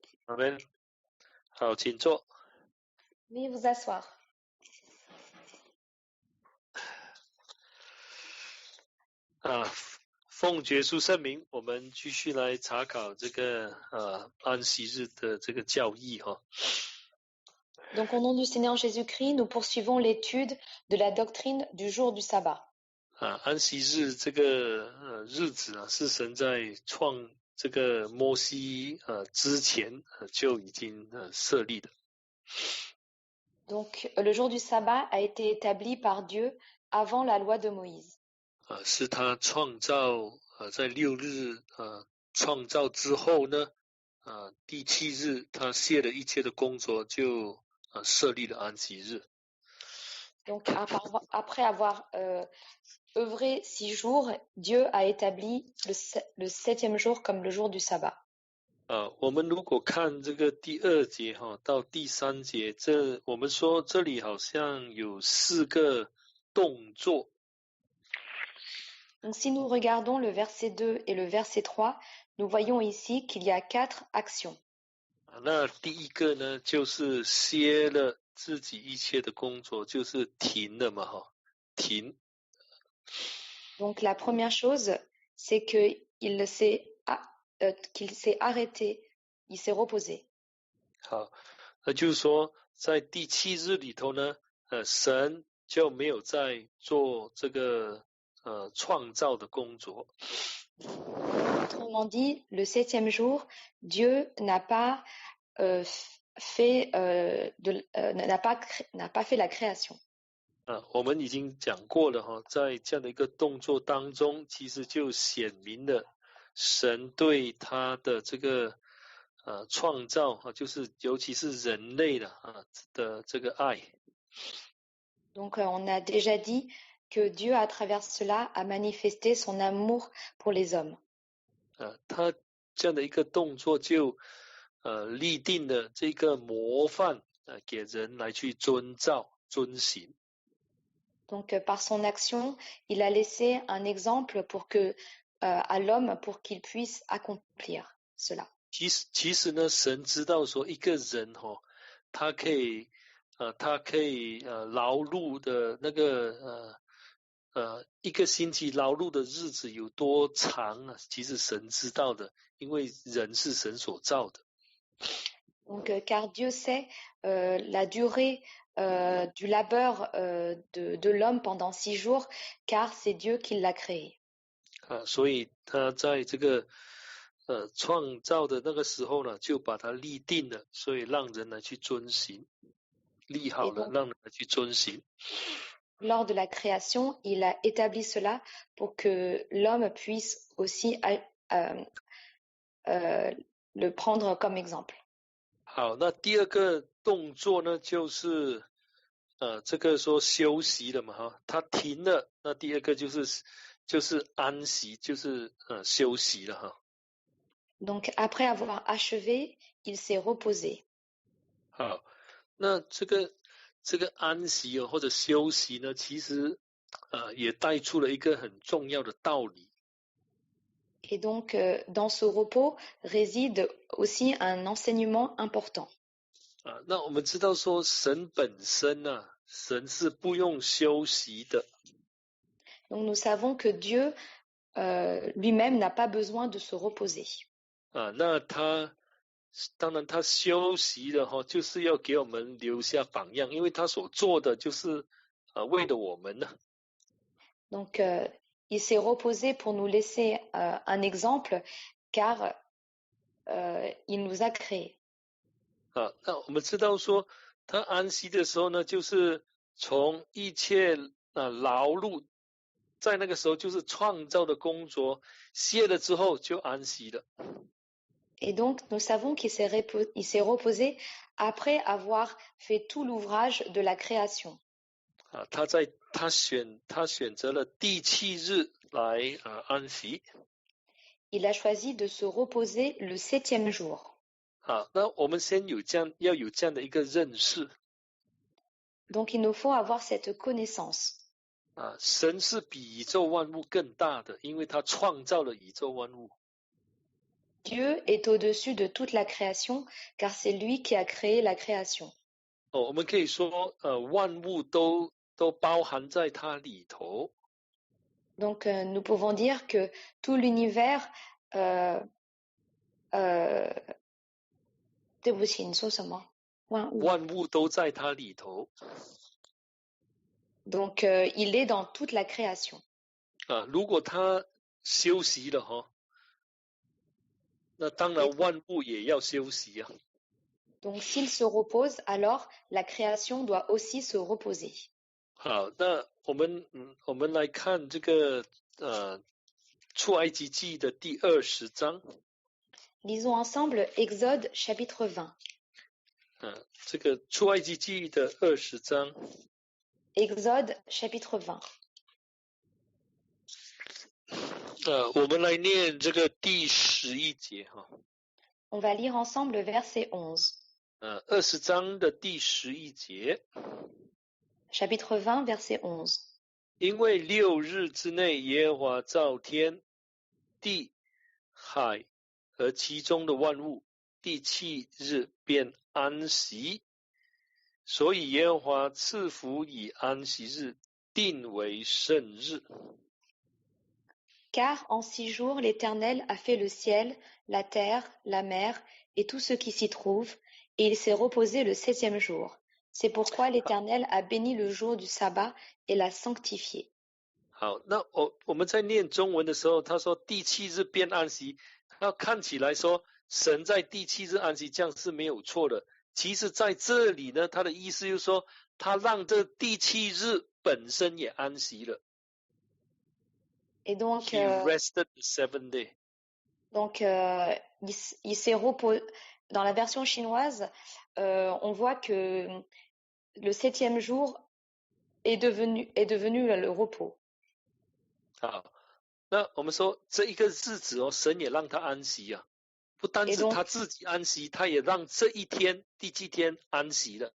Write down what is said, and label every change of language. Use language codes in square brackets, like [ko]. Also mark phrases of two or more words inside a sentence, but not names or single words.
[zh] 阿们，好，请坐。 [fr] Veuillez vous asseoir. [zh] 奉耶稣圣名，我们继续来查考这个安息日的这个教义哈。 [fr] Donc au nom du Seigneur Jésus-Christ, nous poursuivons l'étude de la doctrine du jour du sabbat. [zh] 安息日这个日子啊，是神在创这个摩西之前就已经设立的。 [fr] Donc le jour du sabbat a été établi par Dieu avant la loi de Moïse. [zh] 是他创造在6日创造之后呢，第7日他卸了一切的工作，就设立了安息日。 [fr] Donc après avoir œuvré 6 jours, Dieu a établi le 7e jour comme le jour du sabbat. [zh] 我们如果看这个第2节到第3节，我们说这里好像有4个动作。 [fr] Donc si nous regardons le verset 2 et le verset 3, nous voyons ici qu'il y a 4 actions. [zh] 那第一个呢，就是歇了自己一切的工作，就是停了嘛停。 [fr] Donc la première chose, c'est qu'il s'est arrêté, il s'est reposé. [zh] 好，那就是说在第7日里头呢，神就没有在做这个创造的工作。 [fr] Autrement dit, le 7e jour, Dieu n'a pas fait la création. [zh] 我们已经讲过了在这样的一个动作当中，其实就显明了神对他的这个创造就是尤其是人类的这个爱。 [fr] Donc on a déjà dit que Dieu à travers cela a manifesté son amour pour les hommes. [zh] 他这样的一个动作就立定了这个模范给人来去遵行。 [fr] Donc par son action, il a laissé un exemple à l'homme pour qu'il puisse accomplir cela. [zh] 其实呢，神知道说一个人他可以劳碌的那个一个星期劳碌的日子有多长啊？其实神知道的，因为人是神所造的。 [fr] Donc car Dieu sait la durée du labeur de l'homme pendant 6 jours, car c'est Dieu qui l'a créé. [zh] 所以他在这个创造的那个时候呢，就把它立定了，所以让人来去遵行，立好了，让人来去遵行。 [fr] Lors de la création, il a établi cela pour que l'homme puisse aussi le prendre comme exemple. [zh] 好，那第二个动作呢，就是这个说休息了嘛他停了，那第二个就是安息，就是休息了 [fr] Donc après avoir achevé, il s'est reposé. [zh] 好，那这个安息或者休息呢，其实也带出了一个很重要的道理。 [fr] Et donc dans ce repos réside aussi un enseignement important. [zh] 那我们知道说神本身神是不用休息的。 [fr] Donc nous savons que Dieu lui-même n'a pas besoin de se reposer. [zh] 那当然他休息了就是要给我们留下榜样，因为他所做的就是为了我们呢。 [fr] Donc il s'est reposé pour nous laisser un exemple, car il nous a créés. [zh] 那我们知道说他安息的时候呢，就是从一切劳碌，在那个时候就是创造的工作歇了之后就安息了。 [fr] Et donc nous savons qu'il s'est reposé après avoir fait tout l'ouvrage de la création. [zh] 他选择了第7日来安息。 [fr] Il a choisi de se reposer le 7e jour. [zh] 好，那我们先要有这样的一个认识。 [fr] Donc il nous faut avoir cette connaissance. [zh] 神是比宇宙万物更大的，因为他创造了宇宙万物。 [fr] Dieu est au-dessus de toute la création, car c'est lui qui a créé la création. [zh] 我们可以说，万物都包含在它里头。 [fr] Donc, nous pouvons dire que tout l'univers, [zh] 对不起，你说什么？万物。万物都在它里头。 [fr] Donc, il est dans toute la création. [zh] 如果他休息了那当然万物也要休息啊。 [fr] Donc, s'il se repose, alors la création doit aussi se reposer. [zh] 好，那我们来看这个出埃及记的第20章。 [fr] Lisons ensemble Exode chapitre 20. [zh] 这个出埃及记的20章。 [fr] Exode chapitre 20. [zh] 我们来念这个第11节哈。 [fr] On va lire ensemble le verset 11. [zh] 20 章的第11节。 [fr] Chapitre 20, verset 11. [zh] 因为6日之内，耶和华造天地海和其中的万物，第7日便安息，所以耶和华赐福以安息日，定为圣日。 [fr] Car en 6 jours l'Éternel a fait le ciel, la terre, la mer et tout ce qui s'y trouve, et il s'est reposé le 7e jour. C'est pourquoi l'Éternel a béni le jour du sabbat et l'a sanctifié. [zh] 好，那我们在念中文的时候，他说第7日便安息，那看起来说神在第7日安息，这样是没有错的。其实在这里呢，他的意思就是说，他让这第7日本身也安息了。 [fr] Et donc, [en] He rested the 7th day. [fr] Donc, il s'est reposé. Dans la version chinoise, on voit que le 7e jour est devenu le repos. [zh] 好，那我们说这一个日子神也让他安息啊，不单是他自己安息，他也让这一天第7天安息了。